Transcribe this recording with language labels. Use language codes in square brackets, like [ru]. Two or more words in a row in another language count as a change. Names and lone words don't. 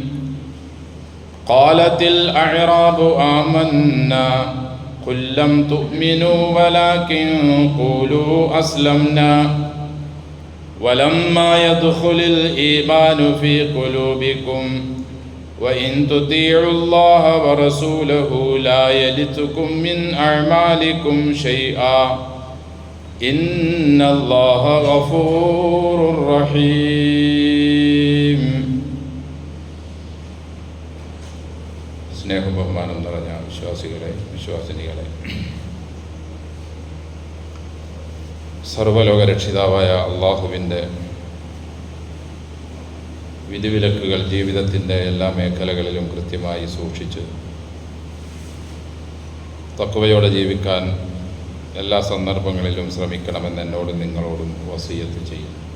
[ar] قالت الأعراب آمنا قل لم تؤمنوا ولكن قولوا أسلمنا ولما يدخل الإيمان في قلوبكم وإن تطيعوا الله ورسوله لا يلتكم من أعمالكم شيئا إن الله غفور رحيم. [ml] സ്നേഹം ബഹുമാനം നിറഞ്ഞ വിശ്വാസിനികളെ, സർവ്വലോക രക്ഷിതാവായ അള്ളാഹുവിൻ്റെ വിധിവിലക്കുകൾ ജീവിതത്തിൻ്റെ എല്ലാ മേഖലകളിലും കൃത്യമായി സൂക്ഷിച്ച് തഖ്വയോടെ ജീവിക്കാൻ എല്ലാ സന്ദർഭങ്ങളിലും ശ്രമിക്കണമെന്ന് എന്നോടും നിങ്ങളോടും വസിയത്ത് ചെയ്യുന്നു.